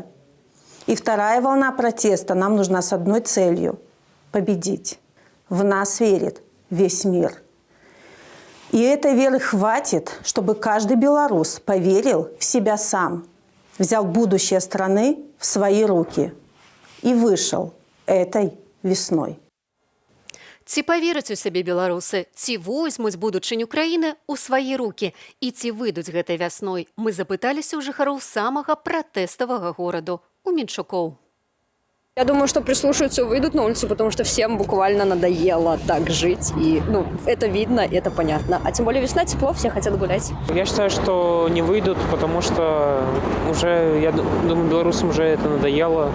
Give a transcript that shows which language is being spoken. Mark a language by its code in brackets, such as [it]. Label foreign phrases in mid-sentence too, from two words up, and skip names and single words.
[ru] И вторая волна протеста нам нужна с одной целью – победить. В нас верит весь мир. И этой веры хватит, чтобы каждый белорус поверил в себя сам, взял будущее страны в свои руки и вышел этой весной. [be] Ці павераць у сябе беларусы, ці возьмуць будучыню краіны ў свае рукі і ці выйдуць гэтай вясной, мы запыталіся ў жыхароў самага пратэставага гораду у Менчукоў. [ru] Я думаю, что прислушаются и выйдут на улицу, потому что всем буквально надоело так жить. И, это видно, это понятно. А тем более весна, тепло, все хотят гулять. Я считаю, что не выйдут, потому что уже, я думаю, белорусам уже это надоело.